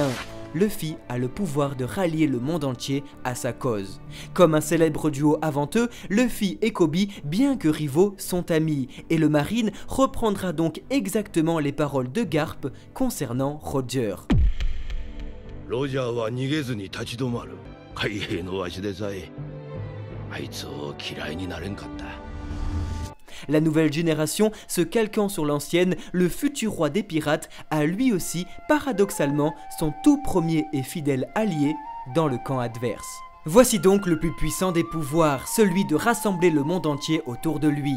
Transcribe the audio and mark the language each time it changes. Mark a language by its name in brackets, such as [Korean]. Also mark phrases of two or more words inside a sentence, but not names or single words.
[French] Luffy a le pouvoir de rallier le monde entier à sa cause. Comme un célèbre duo avant eux, Luffy et Koby, bien que rivaux, sont amis, et le marine reprendra donc exactement les paroles de Garp concernant Roger. [Japanese] Roger は逃げずに立ち止まる。海兵の足でさえ、あいつを嫌いになれんかった。 [French] La nouvelle génération, se calquant sur l'ancienne, le futur roi des pirates a lui aussi, paradoxalement, son tout premier et fidèle allié dans le camp adverse. Voici donc le plus puissant des pouvoirs, celui de rassembler le monde entier autour de lui.